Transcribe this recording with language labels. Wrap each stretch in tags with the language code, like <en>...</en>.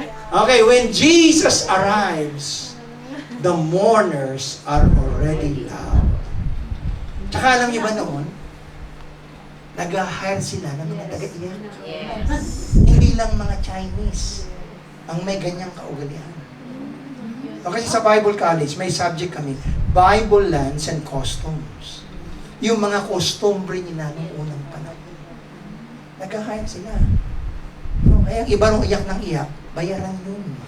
<en>Okay, when Jesus arrives, the mourners are already loud.</en> <tl>Tsaka alam niyo ba noon, nag-hire sila ng mga taga-iyan.</tl> <en>Yes.</en> <tl>Hindi lang mga Chinese ang may ganyang kaugalian. O kasi sa Bible College, may subject kami, Bible Lands and Customs. Yung mga customary nila noong unang panahon. Nag-hire sila. No, kaya ang iba nung iyak ng iyak, bayaran yun.</tl>